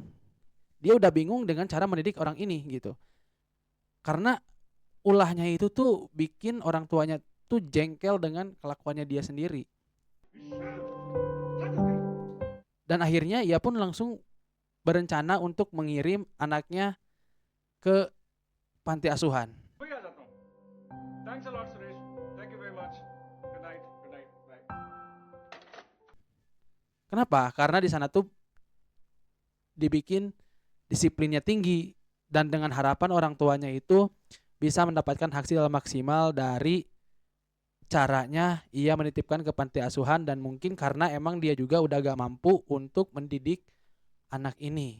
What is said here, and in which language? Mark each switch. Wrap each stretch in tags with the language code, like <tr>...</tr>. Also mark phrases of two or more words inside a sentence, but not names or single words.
<id>Dia udah bingung dengan cara mendidik orang ini gitu. Karena ulahnya itu tuh bikin orang tuanya tuh jengkel dengan kelakuannya dia sendiri. Dan akhirnya ia pun langsung berencana untuk mengirim anaknya ke panti asuhan.</id> <hi>वही आ जाता हूँ।</hi> <en>thanks a lot</en> <hi>सुरेश,</hi> <en>thank you very much. good night, good night, bye.</en> <id>Kenapa? Karena di sana tuh dibikin disiplinnya tinggi dan dengan harapan orang tuanya itu bisa mendapatkan hasil maksimal dari caranya ia menitipkan ke panti asuhan dan mungkin karena emang dia juga udah gak mampu untuk mendidik anak ini.</id>